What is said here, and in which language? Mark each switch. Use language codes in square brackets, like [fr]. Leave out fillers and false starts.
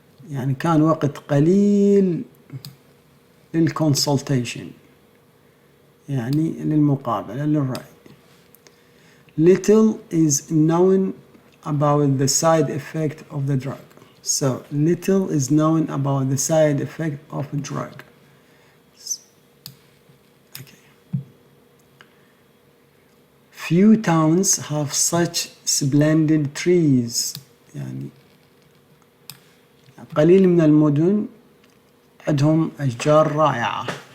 [ar] يعني كان وقت قليل للconsultation، يعني للمقابلة للرأي. [en] Little is known about the side effect of the drug. So little is known about the side effect of a drug. Okay. Few towns have such splendid trees. [ar] يعني قليل من المدن عندهم أشجار رائعة.